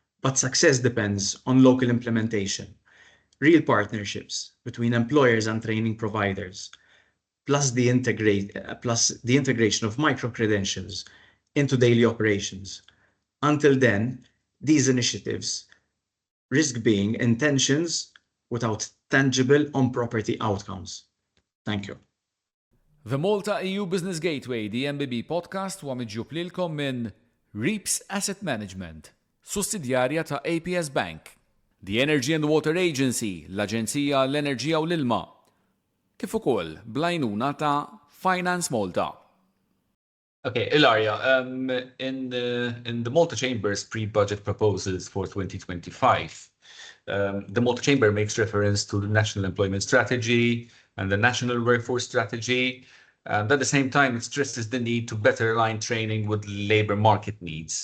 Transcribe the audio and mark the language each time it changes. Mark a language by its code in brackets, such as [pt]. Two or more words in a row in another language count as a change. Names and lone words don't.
[en] but success depends on local implementation, real partnerships between employers and training providers, plus the integration of micro-credentials into daily operations. Until then, these initiatives risk being intentions without tangible on-property outcomes. Thank you. The Malta-EU Business Gateway, the MBB podcast, [mt] huwa miġġub lilkom minn Reaps Asset Management, sussidjarja ta' APS Bank, [en] the Energy and Water Agency, [mt] l-Aġenzija l-Enerġija u l-Ilma, kif ukoll blajnuna ta' Finance Malta. [en] Okay, Ilaria, in the Malta Chamber's pre-budget proposals for 2025, the Malta Chamber makes reference to the National Employment Strategy and the National Workforce Strategy, and at the same time it stresses the need to better align training with labour market needs.